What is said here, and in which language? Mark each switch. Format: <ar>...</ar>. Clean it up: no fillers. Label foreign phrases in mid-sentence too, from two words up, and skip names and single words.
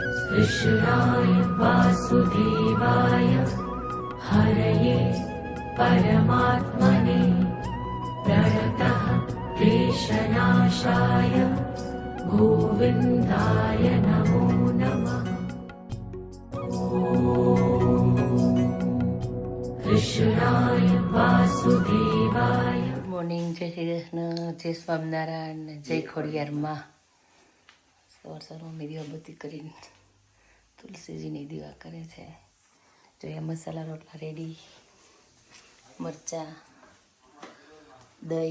<sa>कृष्णाय वासुदेवाय हरये परमात्मने प्रणतः क्लेशनाशाय गोविन्दाय नमो नमः। कृष्णाय वासुदेवाय।</sa> <gu>ગુડ મોર્નિંગ, જય શ્રી કૃષ્ણ, જય સ્વામિનારાયણ, જય ખોડિયારમાં. સવાર સવારમાં દીવાબત્તી કરીને તુલસીજીની દીવા કરે છે. જોઈએ મસાલા રોટલા રેડી, મરચાં, દહીં.</gu>